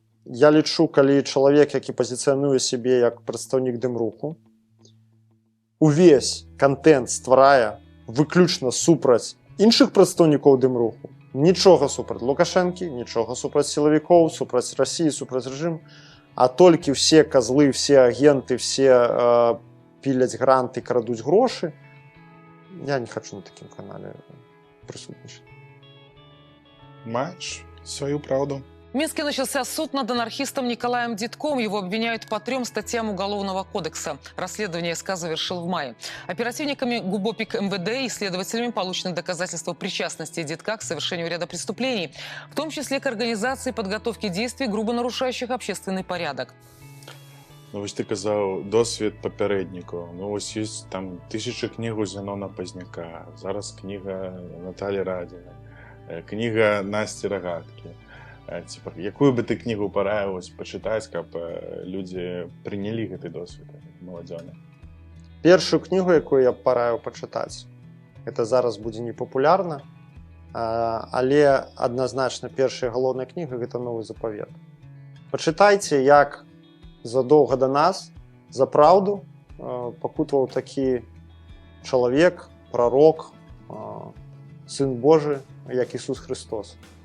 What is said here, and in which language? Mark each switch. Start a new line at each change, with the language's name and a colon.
Belarusian: Я лічу, калі чалавек, які пазіцыянуе сябе як прадстаўнік дэм-руху, увесь контент стварае выключна супраць іншых прадстаўнікоў дэм-руху, нічога супраць Лукашэнкі, нічога супраць сілавікоў, супраць Расіі, супраць рэжыму, а толькі
Russian: все козлы, все агенты,
Belarusian: все піляць гранты, крадуць грошы, я не хочу на такім канале прысутнічаць. Маешь свою правду.
Russian: В Минске начался суд над анархистом Николаем Дидком. Его обвиняют по 3 статьям Уголовного кодекса. Расследование СК завершил в мае. Оперативниками ГУБОПИК МВД и следователями получены доказательства причастности Дидка к совершению ряда преступлений, в том числе к организации и подготовке действий, грубо нарушающих общественный порядок.
Ukrainian: Ну, ось ти казав, досвід попередників. Ну, ось є там тисячі книг у Зенона Позняка, зараз книга Наталі Радіна, книга Насті Рогатки.
Belarusian: Типа, якую бы ты книгу параилась почитать, каб люди приняли гэты досвід маладзёны? Першую кнігу, якую я параіў пачытаць, это зараз будзе непапулярна, але адназначна першая галоўная кніга гэта Новы Запавет. Пачытайце, як задоўга да нас за праўду пакутаваў такі чалавек, прарок, сын Божы, як Ісус Христос.